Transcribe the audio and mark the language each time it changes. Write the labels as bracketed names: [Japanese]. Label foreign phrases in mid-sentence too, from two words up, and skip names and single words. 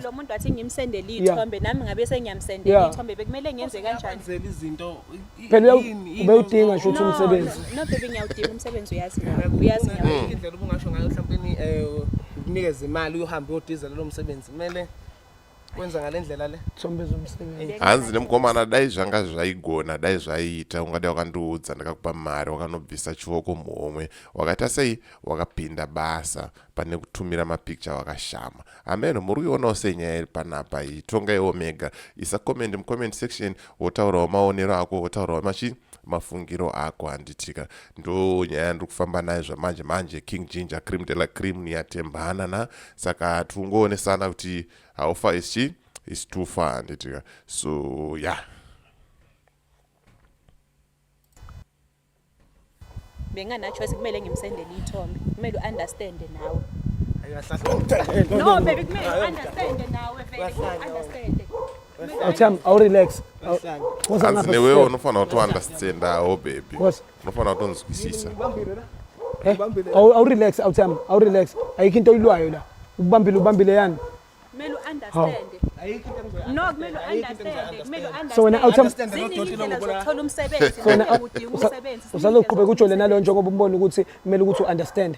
[Zulu] Lo muntu athi ngimsendele ithombe nami ngabe sengiyamsendela ithombe bekumele ngenze kanjani? Ngenzela izinto. Phela ube udinga nje ukuthi umsebenzi. [English] No baby [Zulu] ngiyawudinga umsebenzi uyazi Indlela ubungasho ngayo mhlawumbe ukunikeza imali uyohamba uyodizela lo msebenzi. Kumele kwenza ngalendlela le. Thombe zomsebenzi. [Shona] Hanzi nemgomana dai zvanga zvaigona dai zvaita ungade wakandoudza ndakakupa mari wakanobvisa chioko muhomwe wakaita sei wakapinda basa pane kutumira mapicture wakashama ameno muri kuionawo senyaya iri panapa iyi tongaiwo mega isa comment mucomment section wotaurawo maonero ako wotaurawo mafungiro ako handitika ndo nyaya ndiri kufamba nayo zvamanje King Ginger cream de la cream niyatembana na saka tungoonesana kuti [English] how far is she is too far [Shona] handitika [English] so yeah [Zulu] bengana choice kumele ngimsendele ithombe kumele understand nawe Ayahlahla. [English] no baby [Zulu] kumele understand nawe vele understand Awutham awu relax. [Shona] hanzi newe unofana kuti understand awo baby [English] What's [Shona] unofana kuti unzwisisa [Zulu] awu relax awutham awu relax ayikho into oyilwayo la ubambile yani. kumele understand no kumele understand So wena awutham zokuthola umsebenzi udinga umsebenzi usazoqhubeka ujole nalo njengoba umbona ukuthi kumele ukuthi u-understand.